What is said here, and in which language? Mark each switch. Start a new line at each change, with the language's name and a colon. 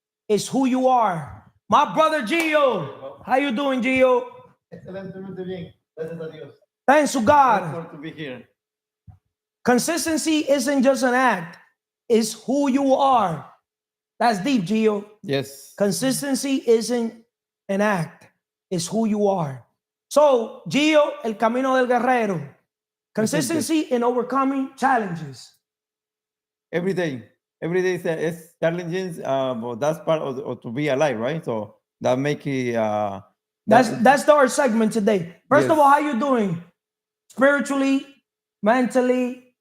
English: It's who you are. My brother Gio. How you doing, Gio?
Spanish: Excelentemente bien. Gracias a Dios.
English: Thanks to God. Thankful to be here. Consistency isn't just an act. It's who you are. That's deep, Gio. Yes. Consistency isn't an act. It's who you are.
Spanish: So, Gio, el camino del guerrero.
English: Consistency in overcoming challenges. Every day is challenges, but that's part of to be alive, right? So that make it. That's our segment today. First of all, how you doing? Spiritually, mentally.